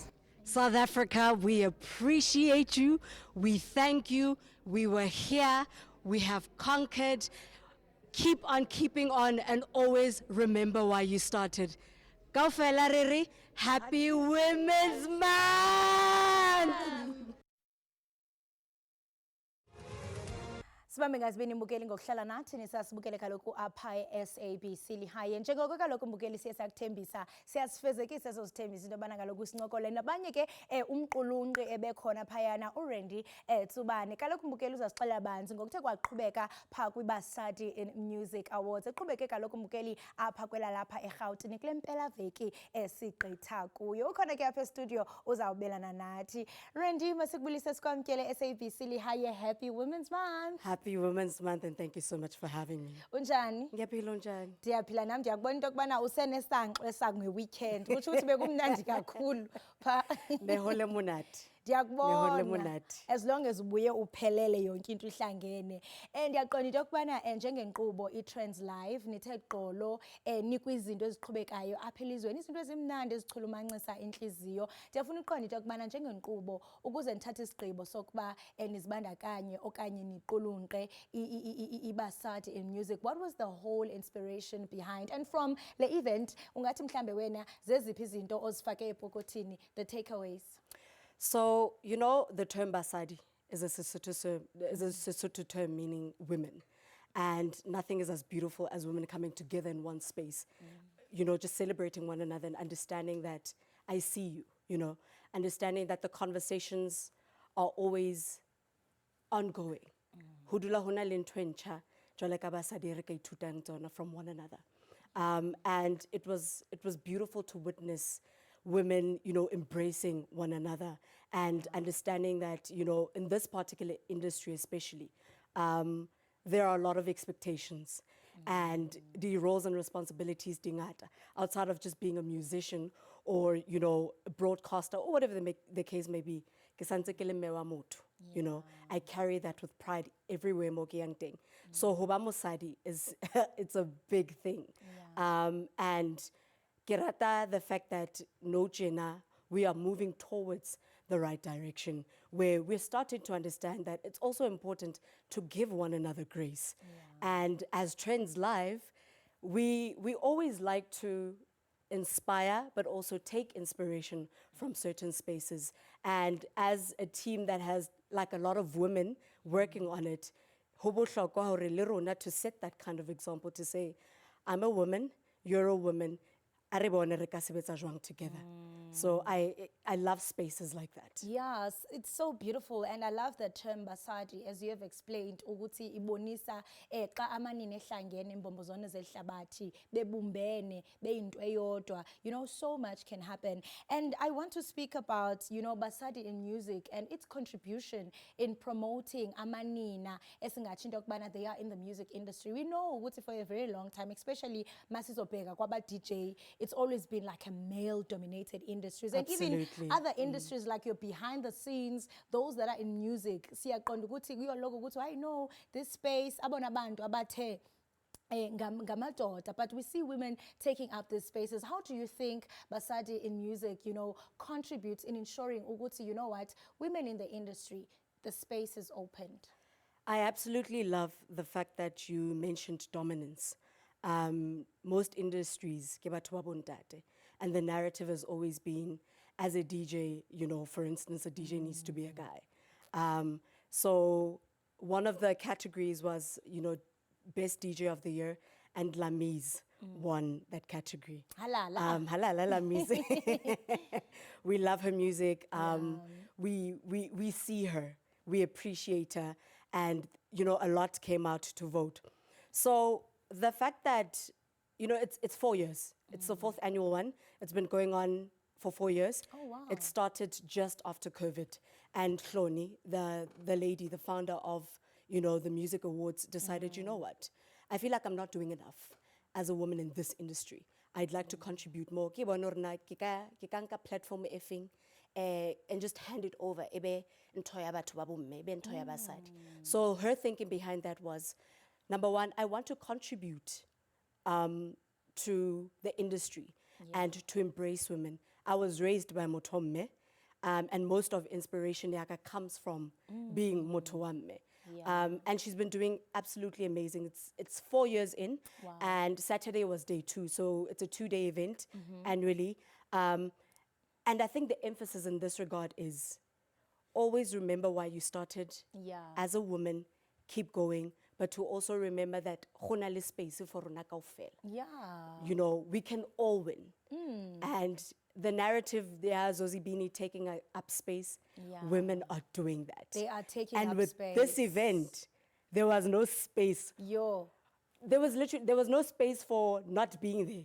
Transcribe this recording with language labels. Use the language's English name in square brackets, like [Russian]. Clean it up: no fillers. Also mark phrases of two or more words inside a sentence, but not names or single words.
[English] South Africa, we appreciate you. We thank you. We were here. We have conquered. Keep on keeping on and always remember why you started. Kaufela Riri, Happy Women's Month! [Xhosa] Sibambe ngazibini mbukeli ngokuhlala nathi nisasibukele kaloku apha SABC Lehae njengoko kaloku mbukeli siyakuthembisa siyasifezekisa sozithembisa into yobana kaloku sincokole nabanye ke umqulunqi ebekhona phayana uRandy Tsubane kaloku mbukeli uzasixelela banzi ngokuthe kwaqhubeka pha kwi-Basadi in Music Awards eqhubeke kaloku mbukeli apha kwelalapha eRhawutini kule mpela veki esigqitha kuyo ukhona ke apha estudio uzawubelana nathi Randy masikubulise sikwamkele SABC Lehae [English] Happy Women's Month. Happy Women's Month and thank you so much for having me. [Xhosa] Unjani? [Zulu] Ngiyaphila unjani? [Xhosa] Ndiyaphila nami ndiyakubona into yokubana usenesankxwe sakwe-weekend utsho ukuthi bekumnandi kakhulu pha. [Southern Sotho] Behole monate. [Xhosa] Ndiyakubona [English] as long as [Xhosa] ubuye uphelele yonke into ihlangene ndiyaqonda into yokubana njengenkqubo i-Trends Live nithe gqolo nikwizinto eziqhubekayo apha elizweni izinto ezimnandi ezichulumancisa intliziyo ndiyafuna uqonda into yokubana njengenkqubo ukuze nithathe isigqibo sokuba nizibandakanye okanye niqulunqe I-Basadi in music. [English] What was the whole inspiration behind, and from the event [Xhosa] ungathi mhlambe wena zeziphi izinto ozifake epokothini, [English] the takeaways? So, the term Basadi is a Sesotho term meaning women. And nothing is as beautiful as women coming together in one space. Just celebrating one another and understanding that I see you, understanding that the conversations are always ongoing. [Southern Sotho] Hudula hona le ntho e ntjha, jwale ka Basadi re ka ithutang tsona [English] from one another. And it was beautiful to witness women, embracing one another and understanding that, in this particular industry especially, there are a lot of expectations. and the roles and responsibilities dingata, outside of just being a musician or, you know, a broadcaster or whatever the case may be. [Southern Sotho] Ke santse ke le mme wa motho, [English] you know, I carry that with pride everywhere [Southern Sotho] mo ke yang teng. [English] So [Southern Sotho] hoba mosadi [English] is, it's a big thing. And [Southern Sotho] ke rata [English] the fact that [Southern Sotho] no jena, [English] we are moving towards the right direction, where we're starting to understand that it's also important to give one another grace. And as Trends Live, we always like to inspire, but also take inspiration from certain spaces. And as a team that has like a lot of women working on it, [Southern Sotho] ho bohlokwa hore le rona [English] to set that kind of example, to say, I'm a woman, you're a woman, [Southern Sotho] a re bone re ka sebetsa jwang together. [English] So I love spaces like that. Yes, it's so beautiful, and I love the term Basadi, as you have explained, [Xhosa] ukuthi ibonisa xa amanina ehlangene imbombozone zehlabathi bebumbene beyinto eyodwa. [English] You know, so much can happen. And I want to speak about, you know, Basadi in music and its contribution in promoting [Xhosa] amanina esingatsho into yokubana [English] they are in the music industry. We know ukuthi for a very long time, especially [Xhosa] masizobheka kwaba DJ, [English] it's always been like a male-dominated industries. And even Absolutely. other industries like your behind the scenes, those that are in music, [Xhosa] siyaqonda ukuthi kuyologo ukuthi [English] I know this space [Xhosa] abona abantu abathe ngamadoda, [English] but we see women taking up these spaces. How do you think Basadi in music, you know, contributes in ensuring ukuthi, you know what, women in the industry, the space is opened? I absolutely love the fact that you mentioned dominance. Most industries, [Southern Sotho] ke batho ba bontate, [English] and the narrative has always been, as a DJ, you know, for instance, a DJ needs to be a guy. So one of the categories was, you know, Best DJ of the Year, and Lamiz won that category. Halala. Halala Lamiz. We love her music. We see her, we appreciate her, and, you know, a lot came out to vote. So the fact that, you know, it's 4 years. It's the 4th annual one. It's been going on for 4 years. Oh, wow. It started just after COVID. And Hloni, the lady, the founder of, you know, the Music Awards, decided, you know what? I feel like I'm not doing enough as a woman in this industry. I'd like to contribute more. [Southern Sotho] Ke bona hore na ke ka nka platform e feng, [English] and just hand it over. [Southern Sotho] Ebe ntho ya batho ba bomme, ebe ntho ya basadi. [English] So her thinking behind that was, number one, I want to contribute to the industry and to embrace women. I was raised by motomme, and most of inspiration yaka comes from being motowamme. And she's been doing absolutely amazing. It's 4 years in, and Saturday was day 2, so it's a 2-day event annually. And I think the emphasis in this regard is always remember why you started as a woman, keep going, but to also remember that [Southern Sotho] go na le [English] space for [Southern Sotho] rona kaofela. [English] You know, we can all win. And the narrative there, Zozibini taking up space, women are doing that. They are taking and up with space. this event, there was no space. There was no space for not being there.